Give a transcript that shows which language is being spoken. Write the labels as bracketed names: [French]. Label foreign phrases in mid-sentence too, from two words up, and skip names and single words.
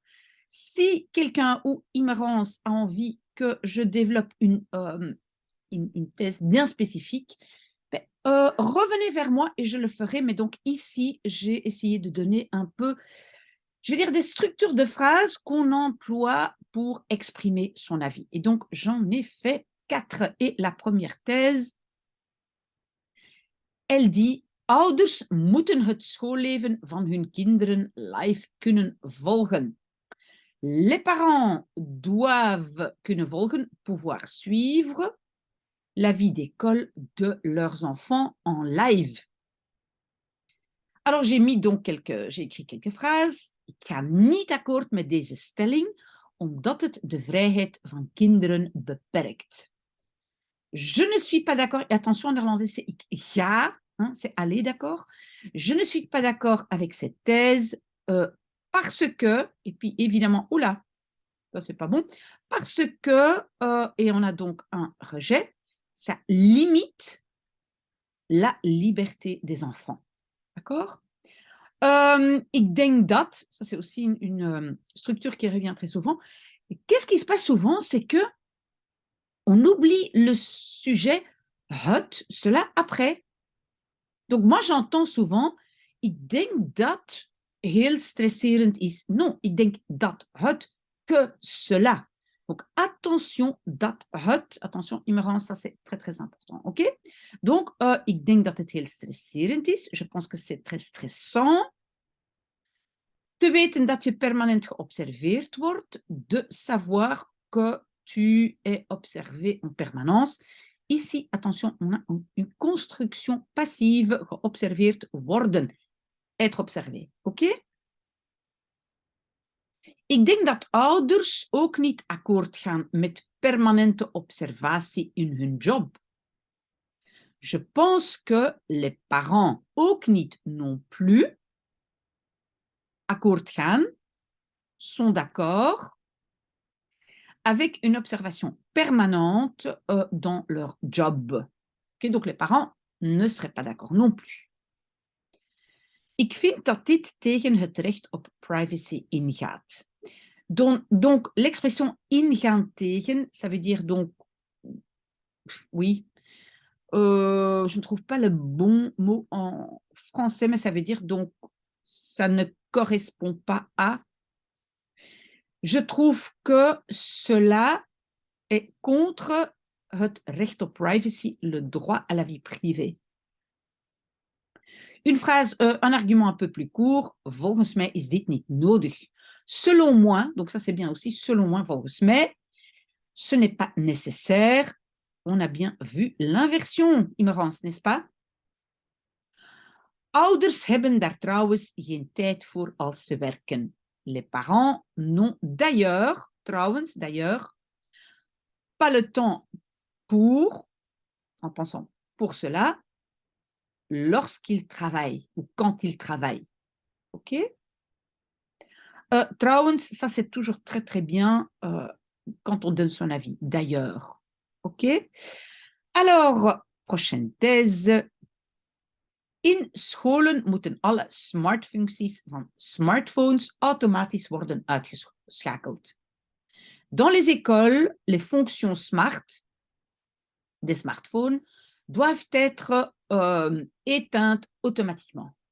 [French] Si quelqu'un ou Immerance a envie que je développe une thèse bien spécifique, revenez vers moi et je le ferai. Mais donc ici, j'ai essayé de donner un peu, je vais dire, des structures de phrases qu'on emploie pour exprimer son avis. Et donc, j'en ai fait 4. Et la première thèse, elle dit: [Dutch] Ouders moeten het schoolleven van hun kinderen live kunnen volgen. [French] Les parents doivent [Dutch] kunnen volgen, [French] pouvoir suivre la vie d'école de leurs enfants en live. Alors, j'ai écrit quelques phrases. [Dutch] Ik ga niet akkoord met deze stelling, omdat het de vrijheid van kinderen beperkt. [French] Je ne suis pas d'accord, et attention en néerlandais, c'est [Dutch] ik ga, [French] hein, c'est aller, d'accord. Je ne suis pas d'accord avec cette thèse parce que, et puis évidemment, oula, ça c'est pas bon, parce que, et on a donc un rejet, ça limite la liberté des enfants, d'accord. [Dutch] Ik denk dat, [French] ça c'est aussi une structure qui revient très souvent. Et qu'est-ce qui se passe souvent, c'est que on oublie le sujet het, cela après. Donc moi j'entends souvent, [Dutch] ik denk dat heel stresserend is. Non, ik denk dat het, [French] que cela. Donc attention, [Dutch] dat het, [French] attention, Immerance, ça c'est très très important, ok. [Dutch] Donc ik denk dat het heel stresserend is. [French] Je pense que c'est très stressant. [Dutch] Te weten dat je permanent geobserveerd wordt, [French] de savoir que tu es observé en permanence. Ici, attention, on a une construction passive, [Dutch] geobserveerd worden, [French] être observé. Oké? [Dutch] Ik denk dat ouders ook niet akkoord gaan met permanente observatie in hun job. [French] Je pense que les parents [Dutch] ook niet [French] non plus [Dutch] akkoord gaan, [French] sont d'accord avec une observation permanente dans leur job. Okay, donc les parents ne seraient pas d'accord non plus. [Dutch] Ik vind dat dit tegen het recht op privacy ingaat. [French] Donc l'expression [Dutch] ingaan tegen, [French] ça veut dire donc, oui, je ne trouve pas le bon mot en français, mais ça veut dire donc, ça ne correspond pas à. Je trouve que cela est contre [Dutch] het recht op privacy, [French] le droit à la vie privée. Une phrase, un argument un peu plus court. [Dutch] Volgens mij is dit niet nodig. [French] Selon moi, donc ça c'est bien aussi, selon moi, [Dutch] volgens mij, [French] ce n'est pas nécessaire. On a bien vu l'inversion, Immerance, n'est-ce pas? [Dutch] Ouders hebben daar trouwens geen tijd voor als ze werken. [French] Les parents n'ont d'ailleurs, trouwens, d'ailleurs, pas le temps pour, en pensant pour cela, lorsqu'ils travaillent ou quand ils travaillent. OK? Trouwens, ça c'est toujours très très bien quand on donne son avis, d'ailleurs. OK? Alors, prochaine thèse. [Dutch] In scholen moeten alle smartfuncties van smartphones automatisch worden uitgeschakeld. [French] Dans les écoles, les fonctions smart des smartphones doivent être éteintes automatiquement.